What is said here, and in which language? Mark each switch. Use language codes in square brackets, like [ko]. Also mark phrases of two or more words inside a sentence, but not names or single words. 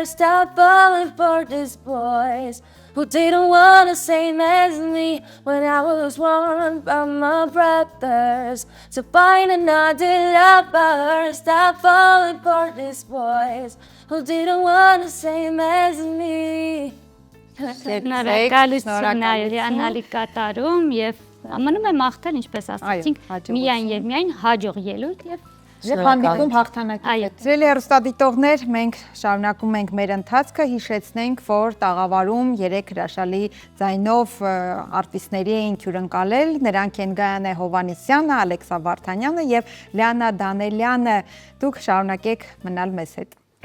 [en] Stop falling for these boys who didn't want the same as me. When I was warned by my brothers to find another lover. Stop falling for these boys who didn't want the same as me. [hy] Շնորհակալություն Լիաննալի կատարում եւ մնում է մաղթել ինչպես ասացինք միայն եւ միայն հաջող ելույթ եւ հանդիպում հաղթանակի հետ։ Սիրելի հեռուստադիտողներ, մենք շարունակում ենք մեր ընթացքը, հիշեցնենք, որ տաղավարում 3 հրաշալի ձայնով արտիստների էին հյուրընկալել, նրանք են Գայանե Հովհաննիսյանը, Ալեքսա Վարդանյանը եւ Լիաննա Դանելյանը։ Դուք շարունակեք մնալ մեզ հետ։